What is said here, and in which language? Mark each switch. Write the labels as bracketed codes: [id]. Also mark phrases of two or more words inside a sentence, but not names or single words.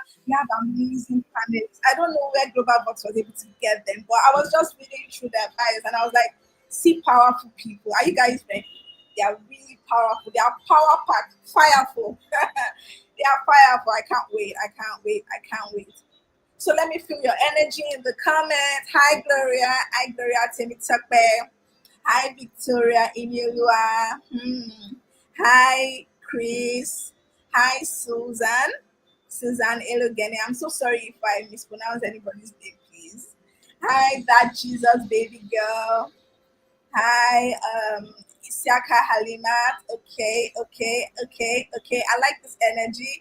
[en] We have amazing panelists. I don't know where GlobaVox was able to get them, but I was just reading through their bios and I was like, see powerful people. Are you guys ready? They are really powerful. They are power packed, fireful. They are fireful. I can't wait. So let me feel your energy in the comments. Hi Gloria. Hi Gloria Temitakbe. Hi, Victoria Inyelua. Hi, Chris. Hi, Susan. Susan Elogene. I'm so sorry if I mispronounce anybody's name, please. Hi, that Jesus baby girl. Hi, Isiaka Halimat. Okay. I like this energy.